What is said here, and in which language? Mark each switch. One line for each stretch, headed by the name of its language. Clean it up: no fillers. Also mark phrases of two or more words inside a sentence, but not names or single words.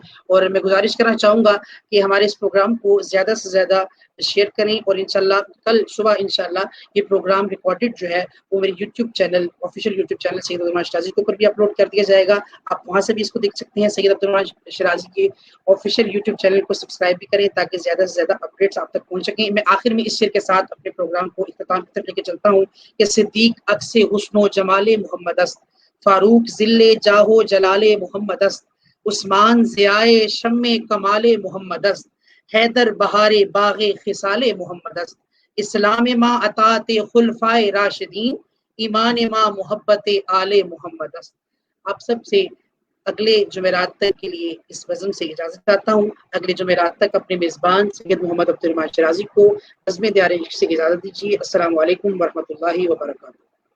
Urdu: اور میں گزارش کرنا چاہوں گا کہ ہمارے اس پروگرام کو زیادہ سے زیادہ شیئر کریں، اور انشاءاللہ کل صبح انشاءاللہ یہ
English: program recorded
Urdu: جو ہے وہ میرے
English: YouTube channel, official YouTube channel
Urdu: سید عبدالرحمن شرازی کے اوپر بھی اپلوڈ کر دیا جائے گا. آپ وہاں سے بھی اس کو دیکھ سکتے ہیں. سید عبدالرحمن شرازی کے
English: official YouTube channel
Urdu: کو سبسکرائب بھی کریں تاکہ زیادہ سے زیادہ اپڈیٹس آپ تک پہنچ سکیں. میں آخر میں اس شعر کے ساتھ اپنے پروگرام کو اختتام کی طرف لے کے چلتا ہوں کہ
Persian: صدیق عکس حسن و جمال محمد است، فاروق ذل جاہ و جلال محمد است، عثمان ضیاء شم کمال محمد است، حیدر بہار باغ خصال محمد است، اسلام ما اطاعت خلفائے راشدین، ایمان ما محبت آل محمد است.
Urdu: آپ سب سے اگلے جمعرات تک کے لیے اس بزم سے اجازت چاہتا ہوں. اگلے جمعرات تک اپنے میزبان سید محمد عبدالرحمن شرازی کو بزم دیار عشق سے اجازت دیجیے.
Arabic: السلام علیکم ورحمۃ اللہ وبرکاتہ.